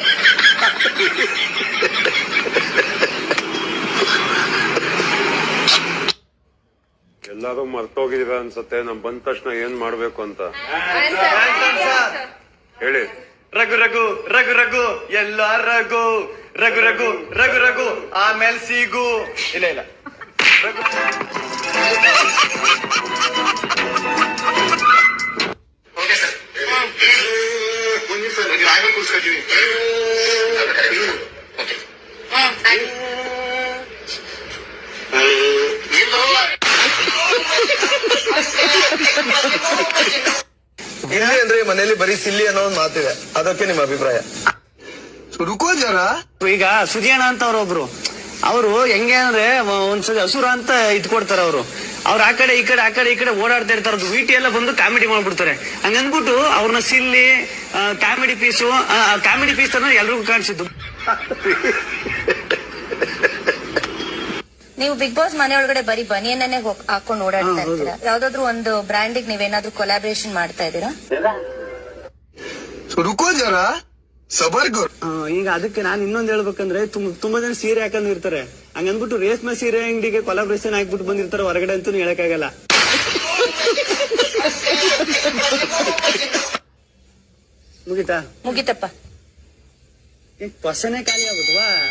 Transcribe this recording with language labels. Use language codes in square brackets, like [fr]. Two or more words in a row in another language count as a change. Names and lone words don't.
[kn] ಎಲ್ಲಾರು ಮರ್ತೋಗಿದೀರ ಅನ್ಸತ್ತೆ. ನಮ್ ಬಂದ ತಕ್ಷಣ ಏನ್ ಮಾಡ್ಬೇಕು ಅಂತ ಹೇಳಿ. ರಘು ರಘು ರಘು ರಘು ಎಲ್ಲ ರಘು ರಘು ರಘು ರಘು ರಘು ಆಮೇಲೆ ಸಿಗು. ಇಲ್ಲ ಇಲ್ಲ ರಘು. [en] okay sir. [hi] मुझे सर ड्राइवर को उसका जी ओके [kn] ಇಲ್ಲಿ ಅಂದ್ರೆ ಮನೆಯಲ್ಲಿ ಬರೀ ಸಿಲ್ಲಿ ಅನ್ನೋ ಒಂದು ಮಾತಿದೆ, ಅದಕ್ಕೆ ನಿಮ್ಮ ಅಭಿಪ್ರಾಯ? [hi] रुको जरा. [kn] ಈಗ ಸುಜಿಯಣ್ಣ ಅಂತ ಅವ್ರೊಬ್ರು, ಅವರು ಹೆಂಗೆ ಅಂದ್ರೆ ಒಂದ್ಸಲ ಹಸುರ ಅಂತ ಇಟ್ಕೊಡ್ತಾರ. ಅವ್ರು ಆ ಕಡೆ ಈ ಕಡೆ ಆ ಕಡೆ ಈ ಕಡೆ ಓಡಾಡ್ತಾ ಇರ್ತಾರದು. ವಿಟಿ ಎಲ್ಲ ಬಂದು ಕಾಮಿಡಿ ಮಾಡ್ಬಿಡ್ತಾರೆ. ಹಂಗನ್ಬಿಟ್ಟು ಅವ್ರನ್ನ [en] silly comedy piece [kn] ಅನ್ನೋ ಎಲ್ರಿಗೂ ಕಾಣಿಸಿದ್ದು. ನೀವು ಬಿಗ್ ಬಾಸ್ ಮನೆಯೊಳಗಡೆ ಬರೀ ಬನಿಯನ್ನೇ ಹಾಕೊಂಡು ಓಡಾಡ್ತಾ ಇರ್ತೀರಾ. ಯಾವ್ದಾದ್ರು ಒಂದು ಬ್ರ್ಯಾಂಡಿಗೆ ನೀವೇನಾದ್ರೂ ಕೊಲಾಬ್ರೇಷನ್ ಮಾಡ್ತಾ ಇದ್ದೀರಾ? [hi] रुको जरा सबर करो. [kn] ಈಗ ಅದಕ್ಕೆ ನಾನು ಇನ್ನೊಂದ್ ಹೇಳ್ಬೇಕಂದ್ರೆ ತುಂಬಾ ಜನ ಸೀರೆ ಹಾಕೊಂಡು ಇರ್ತಾರೆ. ಹಂಗನ್ಬಿಟ್ಟು ರೇಷ್ಮೆ ಸೀರೆ ಅಂಗಡಿಗೆ ಕೊಲಾಬ್ರೇಷನ್ ಹಾಕ್ಬಿಟ್ಟು ಬಂದಿರ್ತಾರೆ ಹೊರಗಡೆ ಅಂತೂ ಹೇಳಕ್ಕಾಗಲ್ಲ. ಮುಗಿತಾ? ಮುಗಿತಪ್ಪ. ಕ್ವಶನೇ ಖಾಲಿ ಆಗುತ್ತವಾ?